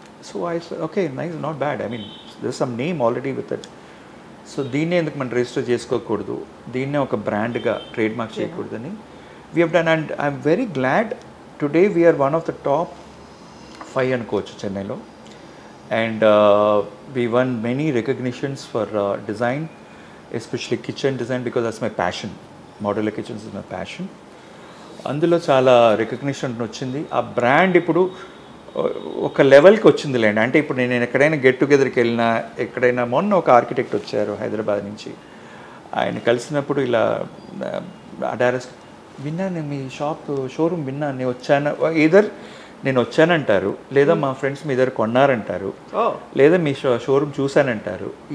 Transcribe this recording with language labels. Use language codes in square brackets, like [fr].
[en] So I okay nice, not bad, I mean there some name already with it. [te] So దీన్నే ఎందుకు మనం register చేసుకోకూడదు, దీన్నే ఒక బ్రాండ్గా ట్రేడ్ మార్క్ చేయకూడదని [en] we have done, and I'm very glad today we are one of the top 5 [te] అనుకోవచ్చు చెన్నైలో. [en] And we won many recognitions for design, especially kitchen design, because that's my passion. Modular kitchens is my passion. [te] అందులో చాలా recognition వచ్చింది. ఆ brand ఇప్పుడు ఒక లెవెల్కి వచ్చింది లేండి. అంటే ఇప్పుడు నేను ఎక్కడైనా గెట్ టుగెదర్కి వెళ్ళినా, ఎక్కడైనా మొన్న ఒక ఆర్కిటెక్ట్ వచ్చారు హైదరాబాద్ నుంచి, ఆయన కలిసినప్పుడు ఇలా అడారస్ విన్నాను, మీ షోరూమ్ విన్నాను, నేను వచ్చాను, ఇదర్ నేను వచ్చానంటారు, లేదా మా ఫ్రెండ్స్ మీ దగ్గర కొన్నారంటారు, లేదా మీ షోరూమ్ చూశానంటారు.